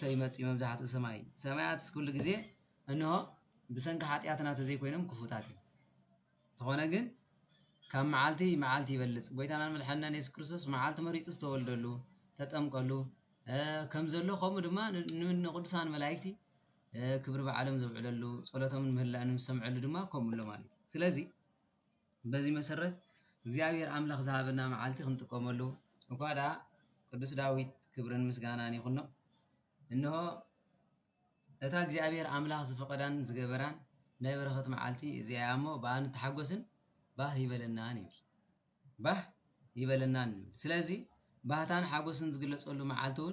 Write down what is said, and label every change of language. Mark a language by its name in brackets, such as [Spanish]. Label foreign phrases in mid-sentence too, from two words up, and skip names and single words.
[Tigrinya] ይመጽእ መብዛሕትኡ ሰማይ ሰማያት ኩሉ ግዜ እንሆ ብሰንኪ ኃጢአትና ተዘይኮይኖም ክፉታት እዮም። ዝኾነ ግን ካብ መዓልቲ መዓልቲ ይበልጽ ጎይታና መድሓኒና ኢየሱስ ክርስቶስ መዓልቲ መሪጹ ዝተወልደሉ ተጠምቀሉ ከም ዘሎ ከምኡ ድማ ንቅዱሳን መላእክቲ ክብር በዓለም ዘብዕለሉ ጸሎቶምን ምህላንም ሰምዕሉ ድማ ከምኡሎ ማለት እዩ። ስለዚ [Amharic] በዚህ መሰረት [Tigrinya] እግዚአብሔር አምላክ ዝሃበና መዓልቲ ክንጥቀመሉ እንኳዳ ቅዱስ ዳዊት ክብርን ምስጋናን ይኹኖ እንሆ እታ እግዚአብሔር አምላክ ዝፈቀዳን ዝገበራን ናይ በረኸት መዓልቲ እዚኣ እሞ ባን ተሓጎስን ባህ ይበለናን ይብል ባህ ይበለናን። ስለዚ ባህታን ሓጎስን ዝግለጸሉ መዓልቲውን